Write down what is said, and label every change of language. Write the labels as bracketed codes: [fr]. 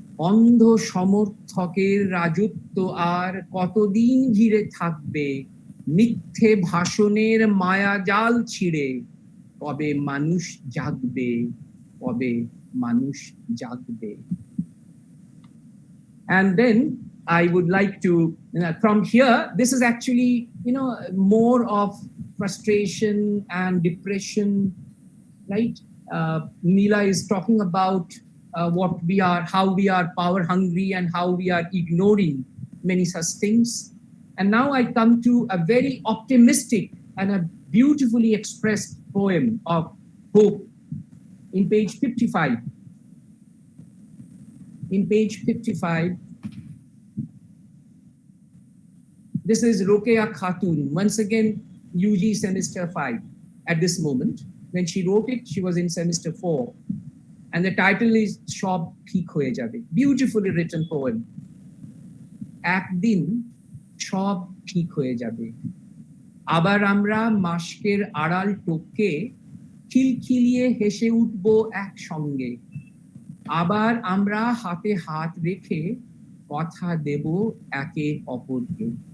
[bn] অন্ধ সমর্থকের রাজত্ব আর কতদিন ঘিরে থাকবে, মিথ্যে ভাষণের মায়াজাল ছিঁড়ে কবে মানুষ জাগবে, কবে মানুষ জাগবে। [en] And then I would like to, from here, this is actually, more of frustration and depression, right? Neela is talking about how we are power hungry and how we are ignoring many such things. And now I come to a very optimistic and a beautifully expressed poem of hope in page 55. In page 55, this is Rokeya Khatun, once again UG semester 5 at this moment. When she wrote it, she was in semester 4. And the title is Shob Thik Hoye Jabe. Beautifully written poem. [bn] একদিন সব ঠিক হয়ে যাবে, আবার আমরা মাস্কের আড়াল টপকে খিলখিলিয়ে হেসে উঠবো একসঙ্গে, আবার আমরা হাতে হাত রেখে কথা দেব একে অপরকে।